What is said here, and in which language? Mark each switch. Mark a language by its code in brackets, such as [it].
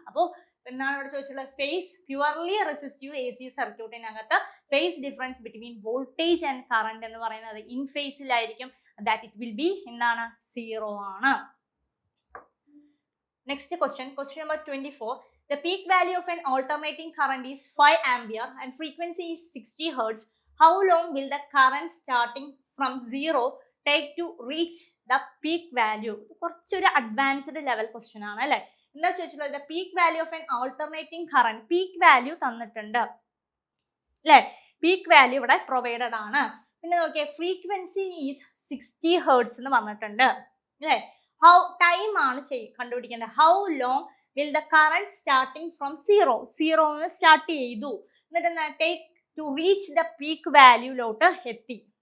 [ml] അപ്പോൾ എന്താണ് ഇവിടെ ചോദിച്ചിട്ടുള്ളത്? Face purely resistive AC സർക്യൂട്ടിനകത്ത് [en] phase difference between voltage and current [ml] എന്ന് പറയുന്നത് in ഫേസിലായിരിക്കും. [en] that it will be [ml] എന്താണ്? 0 ആണ്. Next question, question number 24. [en] The peak value of an alternating current is 5 ampere and frequency is 60 hertz. How long will the current starting from 0 take to reach the peak value? [ml] കുറച്ചൊരു advanced level question ആണ് അല്ലേ. എന്താ ചോദിച്ചിട്ടുള്ളത്? [en] the peak value of an alternating current. peak value [ml] തന്നിട്ടുണ്ട് അല്ലേ. peak value ഇവിടെ provided ആണ്. പിന്നെ നോക്കിയേ, [en] frequency is 60 hertz [ml] എന്ന് പറഞ്ഞിട്ടുണ്ട് അല്ലേ. ഹൗ ടൈം ആണ് കണ്ടുപിടിക്കേണ്ടത്. [en] how long will the current starting from സീറോന്ന് [ml] start ചെയ്തു, എന്നിട്ട് എന്താ [en] take to reach the [ml] peak വാല്യൂലോട്ട് എത്തി.